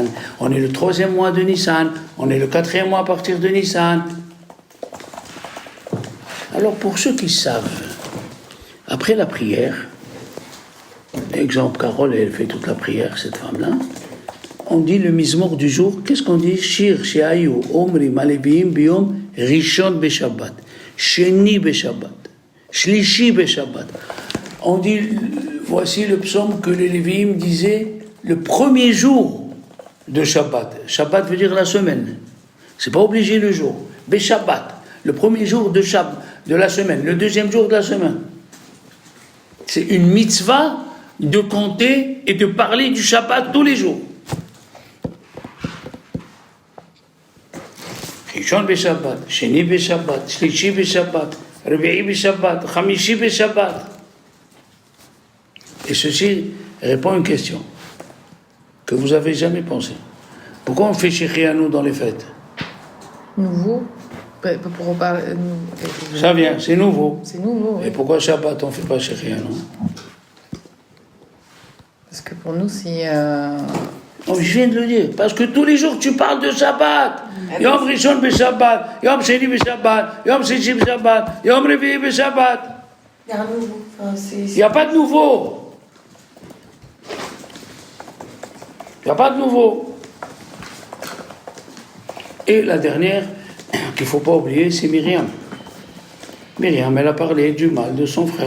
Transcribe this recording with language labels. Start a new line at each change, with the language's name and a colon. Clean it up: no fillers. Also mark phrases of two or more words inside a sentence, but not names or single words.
French: On est le 3e mois de Nissan. On est le 4e mois à partir de Nissan. Alors pour ceux qui savent, après la prière, exemple, Carole, elle fait toute la prière, cette femme-là, on dit le mizmor du jour. Qu'est-ce qu'on dit?
Hebrew: שיר שהיו אומרים הלויים ביום ראשון בשבת, שני בשבת, שלישי בשבת.
French: On dit, voici le psaume que les Lévi'im disaient le premier jour de Shabbat. Shabbat veut dire la semaine. C'est pas obligé le jour. Beshabbat, le premier jour de la semaine, le 2e jour de la semaine. C'est une mitzvah de compter et de parler du Shabbat tous les jours.
Hebrew: ראשון בשבת, שני בשבת, שלישי בשבת, רביעי בשבת, חמישי בשבת.
French: Et ceci répond à une question que vous avez jamais pensé. Pourquoi on fait Shechianu dans les fêtes? Nouveau. Pour parler. Ça vient, c'est nouveau. C'est nouveau. Et Oui. pourquoi Shabbat on ne fait pas Shechianu? Parce que pour nous, c'est. Oh, je viens de le dire, parce que tous les jours tu parles de Shabbat.
Hebrew: יום ראשון שבת, יום שני שבת, יום שישי שבת, יום רביעי שבת.
French: Il y a un nouveau. Enfin, Il n'y a pas de nouveau. Il n'y a pas de nouveau. Et la dernière, qu'il ne faut pas oublier, c'est Myriam. Myriam, elle a parlé du mal de son frère.